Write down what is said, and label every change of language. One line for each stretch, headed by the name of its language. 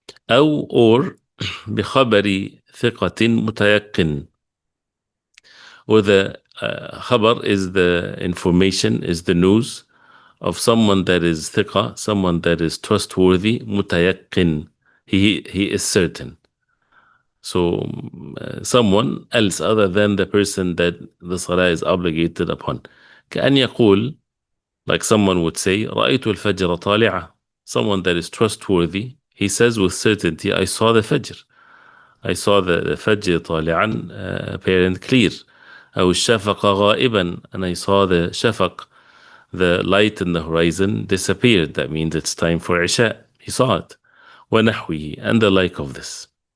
English: or
Arabic: بخبر ثقة متيقن,
English: or the khabar is the information, is the news of someone that is ثقة, someone that is trustworthy, متيقن, he is certain. So someone else other than the person that the salah is obligated upon.
Arabic: كأن يقول,
English: like someone would say,
Arabic: رأيت الفجر طالعة.
English: Someone that is trustworthy, he says with certainty, I saw the fajr. I saw the fajr طالعا, apparent, clear.
Arabic: أو الشفق غائبا,
English: and I saw the shafaq, the light in the horizon, disappeared. That means it's time for Isha. He saw it. ونحوه, and the like of this.